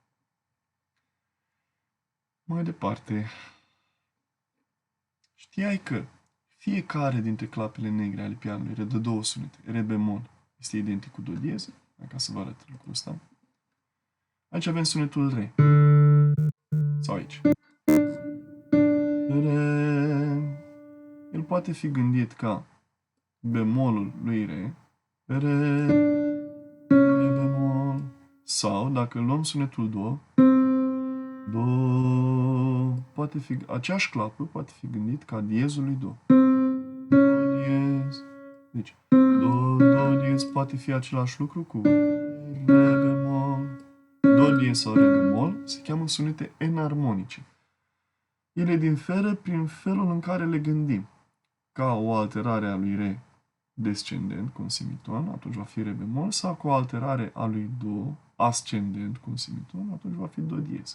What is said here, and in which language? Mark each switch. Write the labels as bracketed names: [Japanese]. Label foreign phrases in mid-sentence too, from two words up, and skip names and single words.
[Romanian] Mai departe, știai că fiecare dintre clapele negre ale pianului redă două sunete. Re bemol este identic cu do diez, ca să vă arăt lucrul ăsta. Aici avem sunetul re. Sau aici. Re. El poate fi gândit ca bemolul lui re. Re. Re bemol. Sau, dacă luăm sunetul do, do, poate fi, aceeași clapă poate fi gândit ca diezul lui do. Do diez. Deci, do diez poate fi același lucru cu re bemol. Do diez sau re bemol se cheamă sunete enarmonice. Ele diferă prin felul în care le gândim. Ca o alterare a lui re descendent cu un semiton, atunci va fi re bemol, sau cu o alterare a lui do ascendent cu un semiton, atunci va fi do diez.